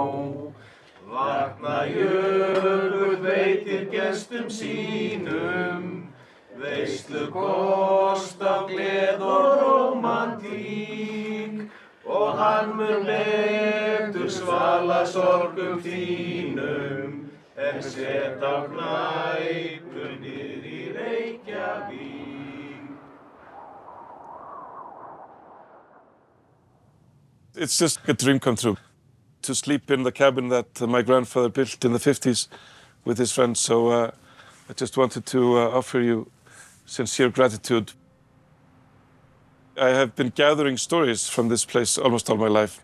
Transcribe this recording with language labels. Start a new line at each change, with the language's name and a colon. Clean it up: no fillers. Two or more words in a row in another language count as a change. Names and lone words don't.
Icelandic: Vatnajökull veitir gestum sínum, veislukost af gleð og rómantík, og hann mun betur svala sorgum þínum, en set á knæpu niðri í Reykjavík.
English: It's just a dream come true to sleep in the cabin that my grandfather built in the 50s with his friends. So I just wanted to offer you sincere gratitude. I have been gathering stories from this place almost all my life.